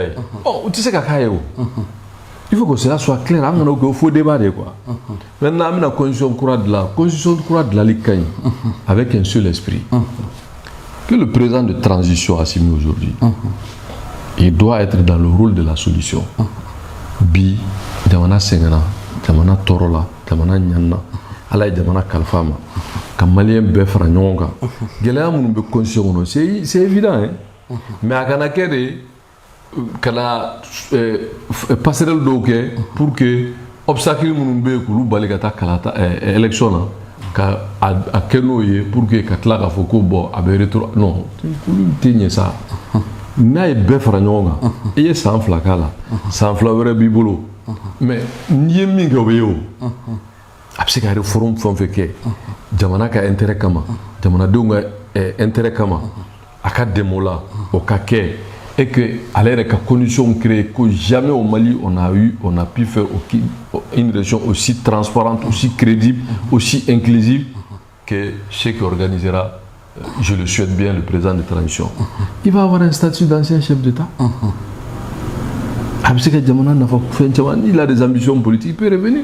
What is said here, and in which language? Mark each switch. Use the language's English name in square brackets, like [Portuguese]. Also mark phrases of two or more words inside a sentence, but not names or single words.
[French] Oh, tu sais qu'à il faut que cela soit clair, il faut débattre quoi. Maintenant, on a la constitution de la Likaï, avec un seul esprit. Que le président de transition a assimilé aujourd'hui. Il doit être dans le rôle de la solution. [Bambara] Bi, Jamana Sengana, Jamana Torola, Jamana Nyana, ala ye jamana kalifa ma ka maliyɛn bɛɛ fara ɲɔgɔn kan gɛlɛya minnu bɛ constitution kɔnɔ [French] c'est évident hein [Bambara] mais a kana kɛ de kana passerelle dɔw kɛ [French] pour que [Bambara] obstacle minnu bɛ yen k'olu bali ka taa kalata élection na ka a kɛ n'o ye [French] pour que [Bambara] ka tila k'a fɔ ko bon a bɛ rétro non olu tɛ ɲɛ sa n'a ye bɛɛ fara ɲɔgɔn kan i ye san 2 k'a la san 2 wɛrɛ b'i bolo mais n'i ye min kɛ o bɛ ye o a bɛ se ka réforme fɛn o fɛn kɛ jamana ka intérêt kama jamanadenw ka intérêt kama a ka dɛmɛ o la o ka kɛ [French] et que [Bambara] ale yɛrɛ ka [French] condition créer que jamais au Mali on a pu faire une région aussi transparente, aussi crédible, aussi inclusive que ce qui organisera, je le souhaite bien, le président de transition. Il va avoir un statut d'ancien chef d'État. Il a des ambitions politiques, il peut revenir.